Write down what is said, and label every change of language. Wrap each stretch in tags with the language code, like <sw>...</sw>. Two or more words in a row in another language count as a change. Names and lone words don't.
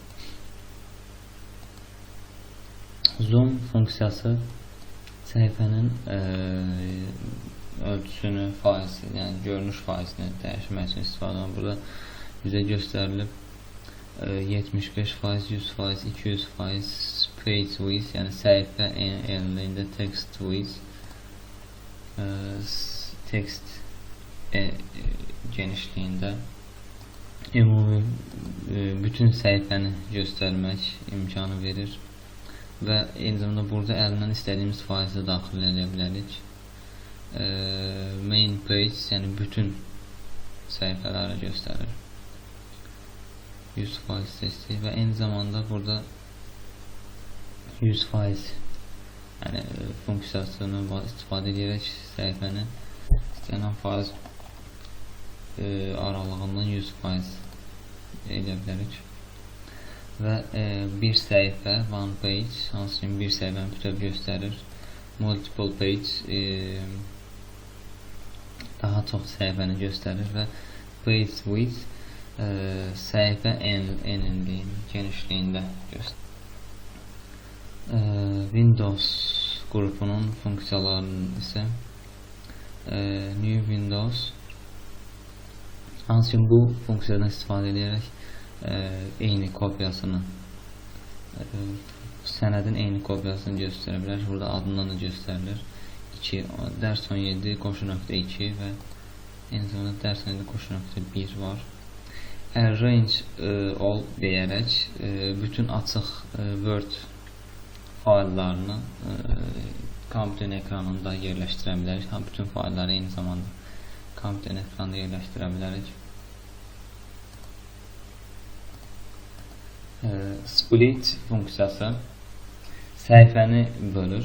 <az>Zoom funksiyası səhifənin ölçüsünü, faizini, yəni görünüş faizini dəyişmək üçün istifadə olunur. Burada bizə göstərilib 75%, 100%, 200%</az> <en>page width,</en> <az>yəni səhifə enliyində</az> <en>text width,</en> <az>text genişliyində ümumi bütün səhifəni göstərmək imkanı verir və eyni zamanda burada əlindən istədiyimiz faizi daxil edə bilərik.</az> <en>Main page,</en> <az>yəni bütün səhifələri göstərir. 100% seçdik və eyni zamanda burada 100% yəni funksiyasını istifadə edərək səhifəni istənilən faiz aralığından 100% edə bilərik. Və bir səhifə,</az> <en>one page,</en> <az>hansı ki bir səhifəni bütöv göstərir.</az> <en>Multiple page</en> <az>daha çox səhifəni göstərir və</az> <en>page width</en> <az>səhifə enliyinin genişliyində göstərir. Windows qrupunun funksiyalarının isə</az> <en>New Windows,</en> <az>hansı ki bu funksiyadan istifadə edərək eyni kopyasını, sənədin eyni kopyasını göstərə bilər. Burada adından da göstərilir. Dərs 17 qoşu.2 və eyni zamanda dərs 17 qoşu.1 var.</az> <en>Arrange all</en> <az>deyərək bütün açıq Word fayllarını kompüterin ekranında yerləşdirə bilərik. Bütün faylları eyni zamanda kompüterin ekranında yerləşdirə bilərik. Split funksiyası səhifəni bölür.</az>